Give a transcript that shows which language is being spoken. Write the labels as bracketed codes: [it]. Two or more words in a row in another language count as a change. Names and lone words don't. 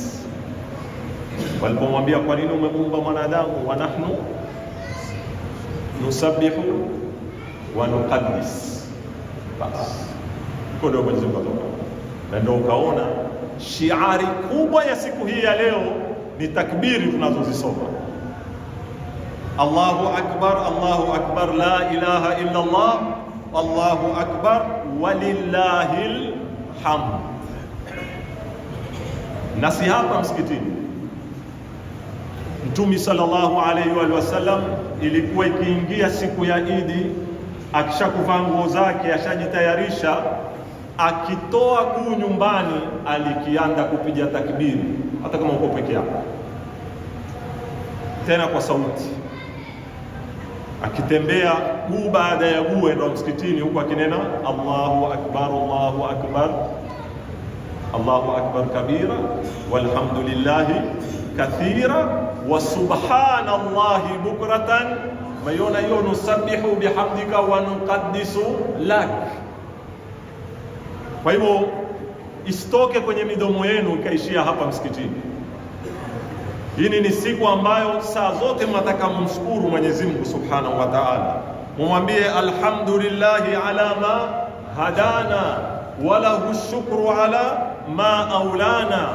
[sw] Walipomwambia kwa nini umeumba mwanadamu, [ar] ونحن نسبح ونقدس, [sw] basi kwa ndio Mwenyezi Mungu atoka. Na ndio ukaona shiari kubwa ya siku hii ya leo ni takbiri tunazozisoma, [ar] الله أكبر، الله أكبر، لا إله إلا الله، الله أكبر، ولله الحمد. [sw] Nasi hapa msikitini, Mtume [ar] صلى الله عليه وسلم [sw] ilikuwa ikiingia siku ya Idi, akishakuvaa nguo zake, ashajitayarisha, akitoa guu nyumbani, alikianda kupiga takbiri, hata kama uko peke yako, tena kwa sauti, akitembea guu baada ya guu ndo msikitini huko akinena [ar] الله أكبر، الله أكبر، الله أكبر كبيرا والحمد لله كثيرا وسبحان الله بكرة. [sw] Mayona hiyo, [ar] نسبح بحمدك ونقدس لك. [sw] Kwa hivyo isitoke kwenye midomo yenu ikaishia hapa msikitini. Hii ni siku ambayo saa zote mnataka mumshukuru Mwenyezi Mungu [ar] سبحانه وتعالى, [sw] mumwambie [ar] الحمد لله على ما هدانا وله الشكر على ما أولانا.